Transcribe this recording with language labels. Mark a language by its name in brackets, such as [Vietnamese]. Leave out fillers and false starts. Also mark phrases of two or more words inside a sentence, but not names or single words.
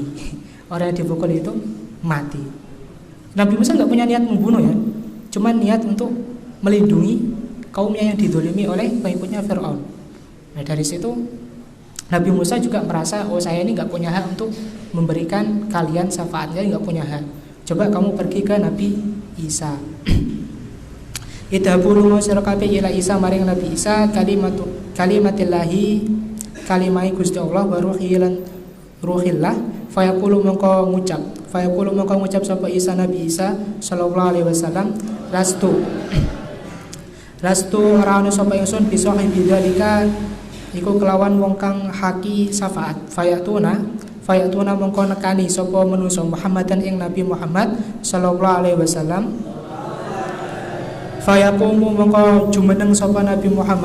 [Indonesian] Orang yang dipukul itu mati. Nabi Musa nggak punya niat membunuh ya, cuma niat untuk melindungi kaumnya yang didolimi oleh pengikutnya Fir'aun. Nah, dari situ Nabi Musa juga merasa, saya ini nggak punya hak untuk memberikan kalian syafaat, saya nggak punya hak. Coba kamu pergi ke Nabi Isa. [Javanese] Idhabu lunga sira kabeh ila Isa maring Nabi Isa kalimatillahi kalimai Gusti Allah [Arabic] wa ruhillah fayaqulu [Javanese] mongko ngucap sapa Isa Nabi Isa [Arabic] sallallahu alaihi wasallam lastu [Javanese] ora ono sapa ingsun bisa bidzalika iku kelawan wong kang haki syafaat. Fayatuna mongko nekani sapa manusa Muhammadan ing Nabi Muhammad [Arabic] sallallahu alaihi wasallam. [Javanese] Fayaqumu mongko jumeneng sapa Nabi Muhammad.